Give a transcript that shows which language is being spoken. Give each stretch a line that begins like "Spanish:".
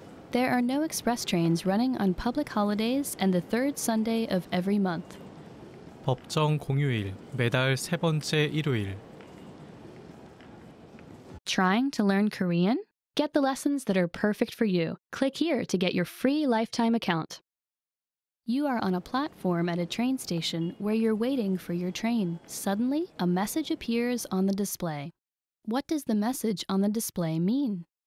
English: There are no express trains running on public holidays and the third Sunday of every month.
Korean: 법정 공휴일, 매달 세 번째 일요일.
English: Trying to learn Korean? Get the lessons that are perfect for you. Click here to get your free lifetime account. You are on a platform at a train station where you're waiting for your train. Suddenly, a message appears on the display. What does the message on the display mean?